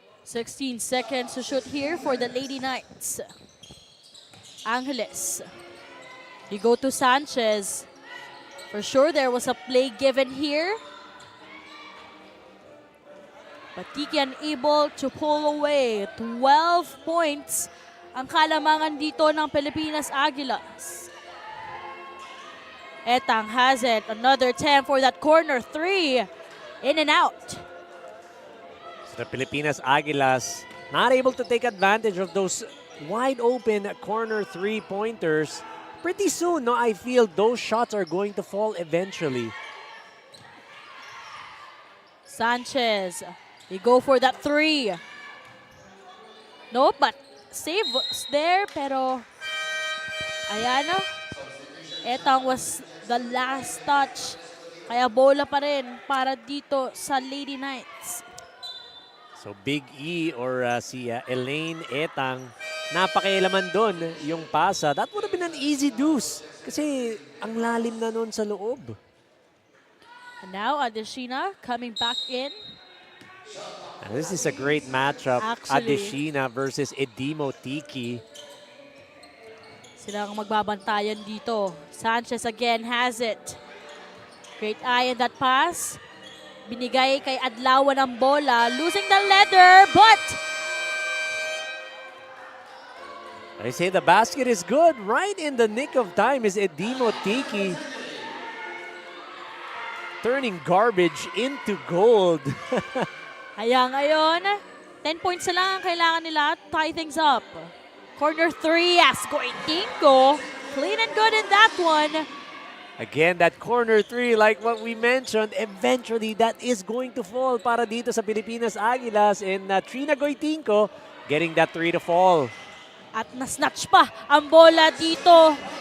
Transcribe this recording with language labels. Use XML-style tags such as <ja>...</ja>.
<en>16 seconds to shoot here for the Lady Knights. Angeles. You go to Sanchez. For sure there was a play given here. But Tiki unable to pull away.</en> <tl>12 points ang kalamangan dito ng Pilipinas Aguilas.</tl> <en>Etang has it. Another 10 for that corner 3. In and out. The Pilipinas Aguilas not able to take advantage of those wide open corner three-pointers. Pretty soon, no, I feel those shots are going to fall eventually. Sanchez, he go for that 3. No, but save was there, pero ayan, etang was the last touch.</en> <tl>Kaya bola pa rin para dito sa Lady Knights. So Big E or si Elaine Etang, napakialaman doon yung pasa.</tl> <en>That would have been an easy deuce kasi ang lalim na noon sa loob. And now Adeshina coming back in. And this is a great matchup. Actually, Adeshina versus Edimo Tiki.</en> <tl>Sila ang magbabantayan dito.</tl> <en>Sanchez again has it. Great eye in that pass.</en> <tl>Binigay kay Adlawan ang bola.</tl> <en>Losing the leather, but I say the basket is good. Right in the nick of time is Edimo Tiki. Turning garbage into gold.</en> <tl>Kaya ngayon, 10 points na lang ang kailangan nila to tie things up.</tl> <en>Corner 3 as Goitingo. Clean and good in that one. Again, that corner 3, like what we mentioned, eventually that is going to fall para dito sa Pilipinas Aguilas, and Trina Goitinco getting that 3 to fall.</en> <tl>At na-snatch pa ang bola dito.</tl>